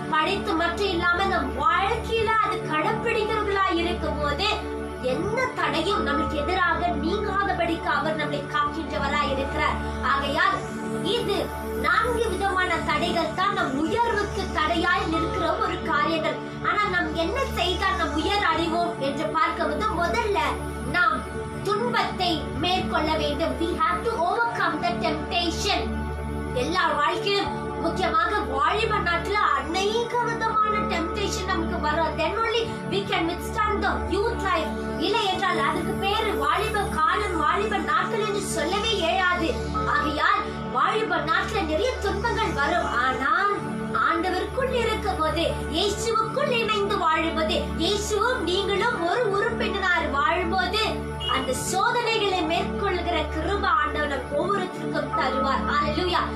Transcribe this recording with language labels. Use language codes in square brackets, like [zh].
[ta] படித்து மட்டும் இல்லாம நம் வாழ்க்கையில அது கடைப்பிடிக்கிறவர்களாய் இருக்கும் போது எந்த தடையும் நமக்கு எதிராக நீங்காதபடிக்கு அவர் நம்மை காக்கின்றவராய் இருக்கிறார். ஆகையால் இது 4 விதமான தடைகள் தான் நம் உயர்வுக்கு தடையாய் நிற்கிற ஒரு காரியங்கள். ஆனா நாம் என்ன செய்தால் நம் உயர் அடைவோம் என்று பார்க்கும்போது முதல்ல நாம் துன்பத்தை மேற்கொள்ள வேண்டும். [en] We have to overcome the temptation. [ta] எல்லா வாழ்க்கையிலும் முக்கியமாக வாலிப நாட்டுல அநேக விதமான டெம்டேஷன் நமக்கு வரும். [en] Then only we can withstand the youth life. [ta] இல்லை என்றால் அதுக்கு பேரு வாலிப காலம், வாலிப நாட்கள் என்று சொல்லவே இயலாது. ஆகையால் வாலிப நாட்டுல நிறைய துன்பங்கள் வரும். ஆனால் ஆண்டவருக்குள் இருக்கும் போது, இயேசுவுக்குள் இணைந்து வாழும்போது, இயேசுவும் நீங்களும் ஒரு உறுப்பினராக வாழும்போது அந்த சோதனைகளை மேற்கொள்கிற கிருபை ஆண்டவர் ஒவ்வொருத்தருக்கும் தருவார். ஹalleluya.